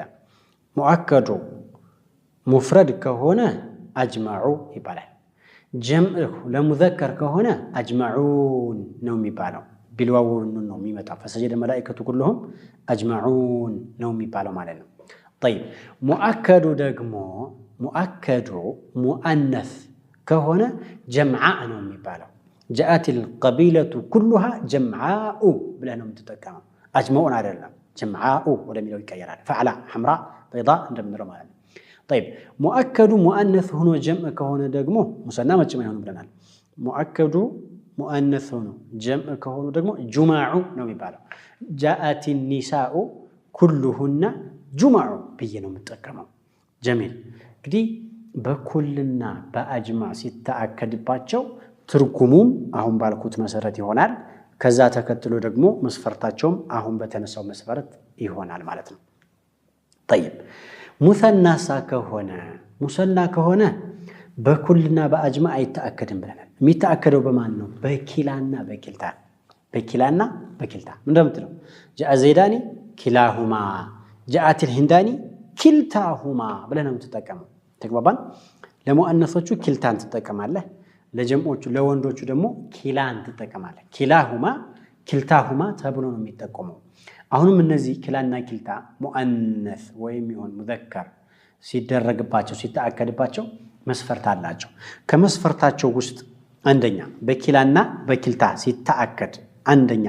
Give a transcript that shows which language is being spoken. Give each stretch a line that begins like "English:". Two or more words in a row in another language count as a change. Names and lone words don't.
Amharic: ሙአከዱ ሙፍረድ ከሆነ አጅማዑ ይባላል። ጀምዕ ለሙዘከር ከሆነ አጅመዑን ነው የሚባለው ቢልዋው ነው የሚመጣው
Arabic: فسجد الملائكة كلهم أجمعون
Amharic: ነው የሚባለው ማለት ነው طيب ሙአከዱ ደግሞ ሙአከዱ ሙአነስ ከሆነ ጀምዓ ነው የሚባለው
Arabic: جاءت القبيلة كلها جمعاء
Amharic: ብለህ ነው የምትጠቀመው አጅመዑን አይደለም جمعاء ወደሚለው ይቀየራል
Arabic: فعلاء حمراء بيضاء
Amharic: እንደምንለው ማለት ነው
Arabic: طيب مؤكد مؤنث
Amharic: ሆኖ ጀምዕ ከሆነ ደግሞ ሙሰና መጭም አይሆንም ብለናል
Arabic: مؤكد مؤنث
Amharic: ሆኖ ጀምዕ ከሆኑ ደግሞ ጁማዑ ነው የሚባለው
Arabic: جاءت النساء كلهن
Amharic: ጁማዑ ብዬ ነው የምጠቀመው ጀሚል እንግዲህ በኩልና በአጅማዕ ሲተአከድባቸው ትርጉሙም አሁን ባልኩት መሰረት ይሆናል ከዛ ተከትሎ ደግሞ መስፈርታቸውም አሁን በተነሳው መስፈርት ይሆናል ማለት ነው طيب ሙሰና ከሆነ በኩልና በአጅማዕ አይተአከድም ብለናል የሚተአከደው በማን ነው በኪላና በኪልታ እንደምትለው
Arabic: جاء زيداني كلاهما جاءت الهنداني كلتاهما
Amharic: ብለና የምትጠቀመው ተግባባን ለሙአነሶቹ ኪልታን ትጠቀማለህ ለጀምዖቹ ለወንዶቹ ደግሞ ኪላን ትጠቀማለህ
Arabic: كلاهما كلتاهما
Amharic: ተብሎ ነው የሚጠቀመው አሁንም እነዚህ ኪላና ኪልታ ሙአነስ ወይም ይሁን ሙዘከር ሲደረግባቸው ሲተአከድባቸው መስፈርት አላቸው ከመስፈርታቸው ውስጥ አንደኛ በኪላና በኪልታ ሲተአከድ አንደኛ